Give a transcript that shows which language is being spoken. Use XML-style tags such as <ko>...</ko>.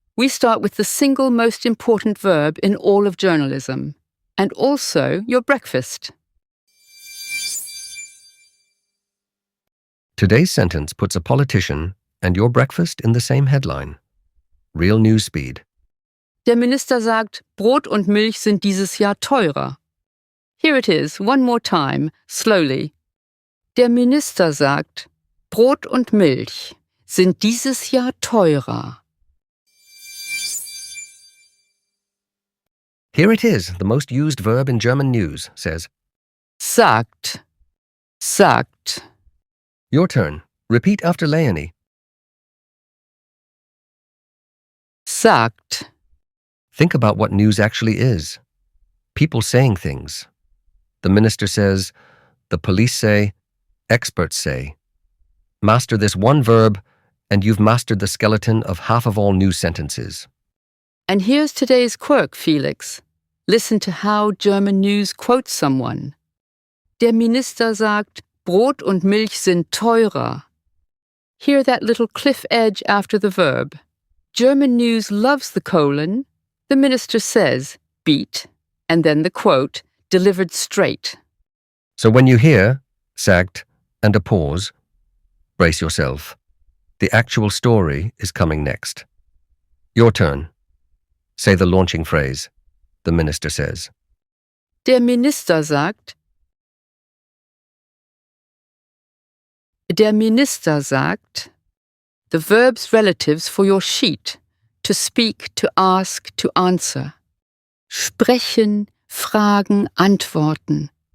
<en>We start with the single most important verb in all of journalism, and also your breakfast. Today's sentence puts a politician and your breakfast in the same headline. Real news speed.</en> <de>Der Minister sagt, Brot und Milch sind dieses Jahr teurer.</de> <en>Here it is, one more time, slowly.</en> <de>Der Minister sagt, Brot und Milch sind dieses Jahr teurer.</de> <en>Here it is, the most used verb in German news, says.</en> <de>Sagt, sagt.</de> <en>Your turn. Repeat after Leonie.</en> <de>Sagt.</de> <en>Think about what news actually is. People saying things. The minister says, the police say, experts say. Master this one verb, and you've mastered the skeleton of half of all news sentences. And here's today's quirk, Felix. Listen to how German news quotes someone.</en> <de>Der Minister sagt, Brot und Milch sind teurer.</de> <en>Hear that little cliff edge after the verb. German news loves the colon. The minister says, beat, and then the quote, delivered straight. So when you hear, sagt, and a pause, brace yourself. The actual story is coming next. Your turn. Say the launching phrase. The minister says.</en> <de>Der Minister sagt. Der Minister sagt.</de> <en>The verb's relatives for your sheet. To speak, to ask, to answer.</en> <de>Sprechen, fragen, antworten.</de>